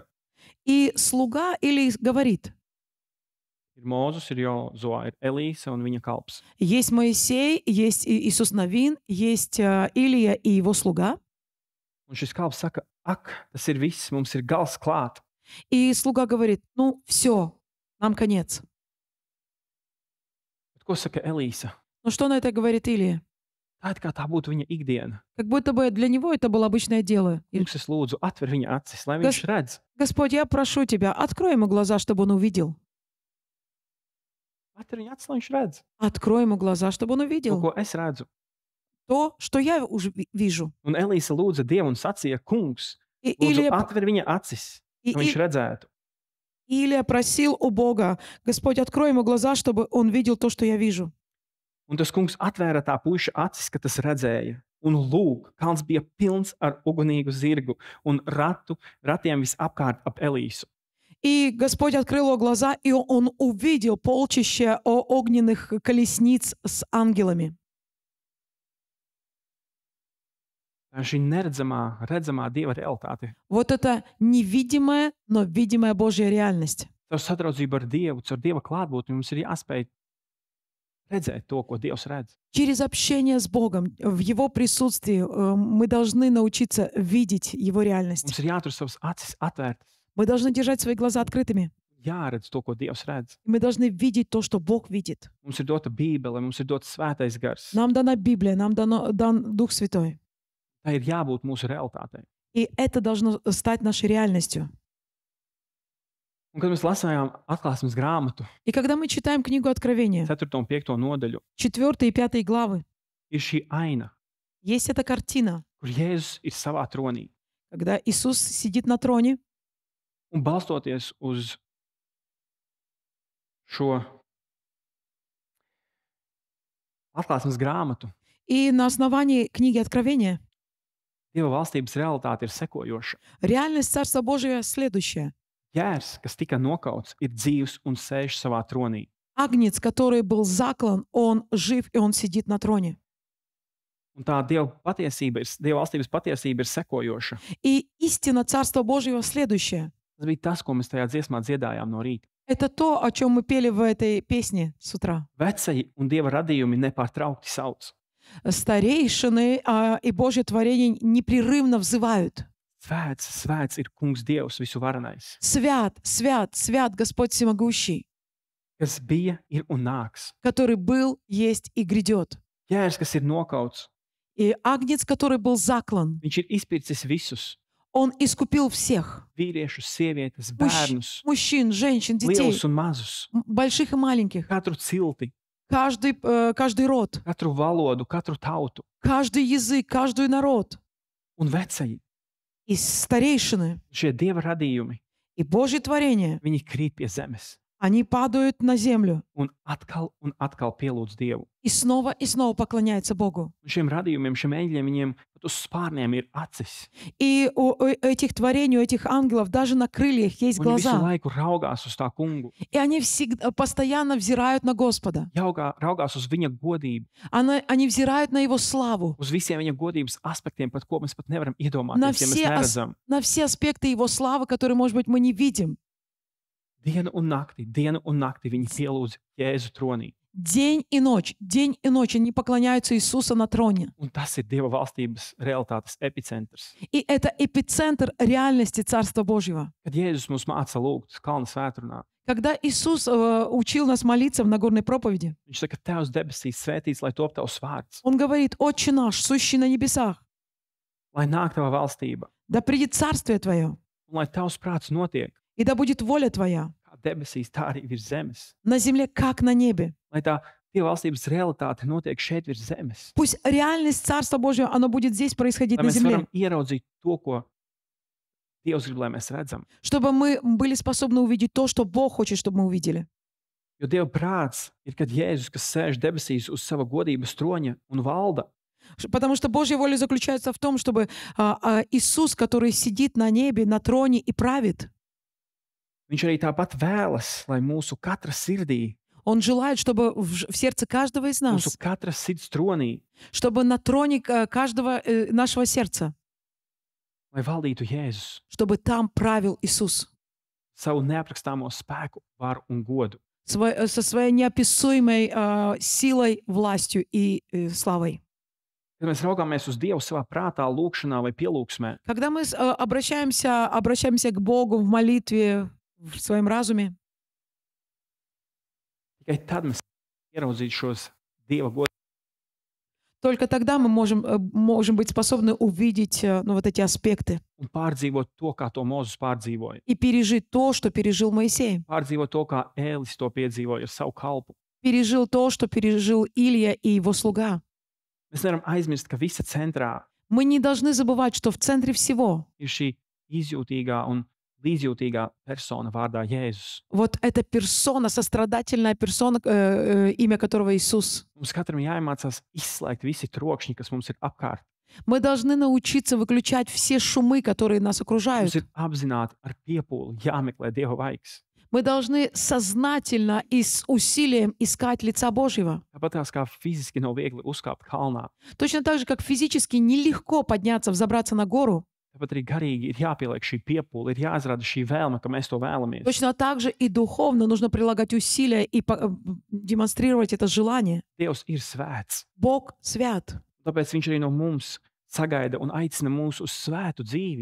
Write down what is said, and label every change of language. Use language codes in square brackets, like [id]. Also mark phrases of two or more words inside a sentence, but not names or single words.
[ru] И слуга Илии говорит: [lv] ir Mūzes, ir Jozoā, ir Elīze un viņa kalps. [ru] есть Моисей, есть Иисус Навин, есть Илия и его слуга. [lv] Un šis kalps saka, ak, tas ir viss, mums ir gals klāt. [ru] И слуга говорит: ну все, нам конец. [lv] Bet ko saka Elīze? [ru] Ну что на это говорит Илия? [lv] Tā ir kā tā būtu viņa ikdiena. [ru] Как будто бы для него это было обычное дело. И, [lv] Kungs, es lūdzu, atver viņa acis, lai viņš redz. [ru] Господь, я прошу тебя, открой ему глаза, чтобы он увидел. [lv] Atver viņa acis, lai viņš redz. [ru] Открой ему глаза, чтобы он [lv] To, [ru] увидел [lv] ko es redzu. [ru] то, что я уже вижу. [lv] Un Elīze lūdza Dievu un sacīja, kungs, [ru] И [lv] lūdzu, [ru] Илия, [lv] atver viņa acis, [ru] и- [lv] lai viņš [ru] и- [lv] redzētu. [ru] Илия просил у Бога: Господь, открой ему глаза, чтобы он видел то, что я вижу. [lv] Un tas kungs atvēra tā puiša acis, ka tas redzēja. Un lūk, kalns bija pilns ar ugunīgu zirgu un ratiem visapkārt ap Elīsu. [ru] И Господь открыл его глаза, и он увидел полчище огненных колесниц с ангелами. [lv] Tā ir šī neredzamā, redzamā Dieva realitāte. [ru] Вот это невидимая, но видимая Божья реальность. [lv] Caur sadraudzību ar Dievu, caur Dieva klātbūtni mums ir jāspēj redzēt to, ko Dievs redz. [ru] Через общение с Богом, в Его присутствии, мы должны научиться видеть Его реальность. [lv] Mums ir jātur savas acis atvērtas, [ru] Мы должны держать свои глаза открытыми. [lv] jāredz to, ko Dievs redz. [ru] Мы должны видеть то, что Бог видит. [lv] Mums ir dota Bībele, mums ir dots svētais gars. [ru] Нам дана Библия, нам дан Дух Святой. [lv] Tā ir jābūt mūsu realitātei. [ru] И это должно стать нашей реальностью. [lv] Un, kad mēs lasījām atklāsmes grāmatu, [ru] И когда мы читаем книгу Откровения, [lv] 4. un 5. nodaļu, [ru] 4 и 5 главы, [lv] ir šī aina, [ru] есть эта картина, [lv] kur Jēzus ir savā tronī. [ru] когда Иисус сидит на троне, [lv] Un balstoties uz šo atklāsmes grāmatu, [ru] и на основании книги Откровения [lv] Dieva valstības realitāte ir sekojoša. [ru] Реальность Царства Божия следующая. [lv] Jērs, kas tika nokauts, ir dzīvs un sēž savā tronī. [ru] Агнец, который был заклан, он жив, и он сидит на троне. [lv] Un tā Dieva valstības patiesība ir sekojoša. [ru] И истина Царства Божьего следующая. [lv] Tas bija tas, ko mēs tajā dziesmā dziedājām no rīta. [ru] Это то, о чем мы пели в этой песне с утра. [lv] Vecie un Dieva radījumi nepārtraukti sauc. [ru] Старейшины и Божье творение непрерывно взывают. [lv] Svēts, svēts ir Kungs Dievs visuvarenais, [ru] Свят, свят, свят Господь Всемогущий, [lv] kas bija, ir un nāks. [ru] который был, есть и грядет. [lv] Jērs, kas ir nokauts, [ru] И Агнец, который был заклан, [lv] viņš ir izpircis visus [ru] он искупил всех. [lv] vīriešus, sievietes, bērnus, [ru] Мужчин, женщин, детей, [lv] lielus un mazus, [ru] больших и маленьких. [lv] katru cilti, [ru] Каждый род, [lv] katru valodu, katru tautu. [ru] каждый язык, каждый народ. [lv] Un vecēji, [ru] И старейшины, [lv] šie Dieva radījumi, [ru] и Божье творение, [lv] viņi krīt pie zemes [ru] они падают на землю [lv] un atkal pielūdz Dievu. [ru] и снова поклоняются Богу. [lv] Un šiem radījumiem, šiem eņģeļiem, viņiem pat uz spārniem ir acis. [ru] И у этих творений, у этих ангелов даже на крыльях есть [lv] Un viņi visu [ru] глаза. [lv] laiku raugās uz tā kungu, [ru] И они всегда, постоянно взирают на Господа. [lv] raugās uz viņa godību, [ru] Они взирают на Его славу, [lv] uz visiem viņa godības aspektiem, pat ko mēs pat nevaram [ru] на [lv] iedomāties, ja mēs [ru] все, [lv] neredzam. [ru] на все аспекты Его славы, которые, может быть, мы не видим. [lv] Dienu un nakti viņi pielūdz Jēzu tronī. [ru] День и ночь они поклоняются Иисусу на троне. [lv] Un tas ir Dieva valstības realitātes epicentrs. [ru] И это эпицентр реальности Царства Божьего. [lv] Kad Jēzus mums māca lūgt kalna svētrunā, [ru] Когда Иисус учил нас молиться в Нагорной проповеди, [lv] viņš saka, Tevs debesīs svētīts, lai top Tavs vārds, [ru] Он говорит: «Отче наш, сущий на небесах, [lv] lai nāk Tava valstība, [ru] да придет Царствие Твое, [lv] un lai Tavs prāts notiek, [ru] и да будет воля Твоя [lv] kā debesīs, tā arī virs zemes. [ru] на земле, как на небе». [lv] Lai tā Dieva valstības realitāte notiek šeit virs zemes. [ru] Пусть реальность Царства Божьего, оно будет здесь происходить [lv] Lai [ru] на [lv] mēs [ru] земле, [lv] varam ieraudzīt to, ko Dievs grib, lai mēs redzam. [ru] чтобы мы были способны увидеть то, что Бог хочет, чтобы мы увидели. [lv] Jo Dieva prāts ir, kad Jēzus, kas sēž debesīs uz sava godības troņa un valda, [ru] Потому что Божья воля заключается в том, чтобы Иисус, который сидит на небе, на троне и правит, [lv] Viņš arī tāpat vēlas, lai mūsu katra sirdī, [ru] Он желает, чтобы в сердце каждого из [lv] mūsu [ru] нас, [lv] katra sirds tronī, [ru] чтобы на троне каждого нашего сердца, [lv] lai valdītu Jēzus [ru] чтобы там правил Иисус [lv] savu neaprakstāmo spēku, varu un godu. [ru] со своей неописуемой силой, властью и славой. [lv] Kad mēs raugāmies uz Dievu savā prātā, lūkšanā vai pielūgsmē, [ru] Когда мы обращаемся к Богу в молитве, в своем разуме, [lv] tikai tad mēs ieraudzīt šos Dieva godus. [ru] только тогда мы можем быть способны увидеть вот эти аспекты [lv] Un pārdzīvot to, kā to Mozus pārdzīvoja. [ru] и пережить то, что пережил Моисей, [lv] Pārdzīvot to, kā Ēlis to piedzīvoja ar savu kalpu. [ru] пережил то, что пережил Илья и его слуга. [lv] Mēs nevaram aizmirst, ka visa centrā [ru] Мы не должны забывать, что в центре всего [lv] ir šī izjūtīgā un līdzjūtīgā persona vārdā Jēzus. [ru] вот эта персона, сострадательная персона, имя которого Иисус. [lv] Mums katram jāiemācās izslēgt visi trokšņi, kas mums ir apkārt. [ru] Мы должны научиться выключать все шумы, которые нас окружают. [lv] Mums ir apzināti ar piepūli jāmeklē Dieva vaigs. [ru] Мы должны сознательно и с усилием искать лица Божьего. [lv] Tāpat tās kā fiziski nav viegli uzkāpt kalnā, [ru] Точно так же, как физически нелегко подняться, взобраться на гору, [lv] tāpat arī garīgi ir jāpieliek šī piepūle, ir jāizrāda šī vēlme, ka mēs to vēlamies. [ru] точно так же и духовно нужно прилагать усилия и демонстрировать это желание. [lv] Dievs ir svēts, [ru] Бог свят. [lv] tāpēc Viņš arī no mums sagaida un aicina mūs uz svētu dzīvi.